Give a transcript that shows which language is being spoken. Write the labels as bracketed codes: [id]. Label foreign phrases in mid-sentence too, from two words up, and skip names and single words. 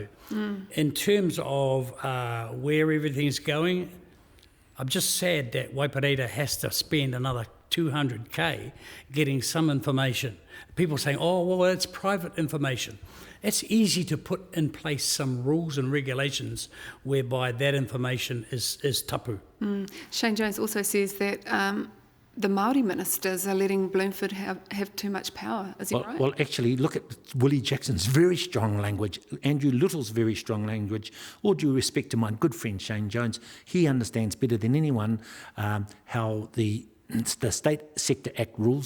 [en] In terms of where everything's going, I'm just sad that Waipareira has to spend another 200k getting some information. People saying, oh, well, it's private information. It's easy to put in place some rules and regulations whereby that information is tapu. Shane Jones also says that the Māori ministers are letting Bloomfield have too much power. Is he right? Well, actually, look at Willie Jackson's very strong language, Andrew Little's very strong language. All due respect to my good friend Shane Jones, he understands better than anyone how the State Sector Act rules.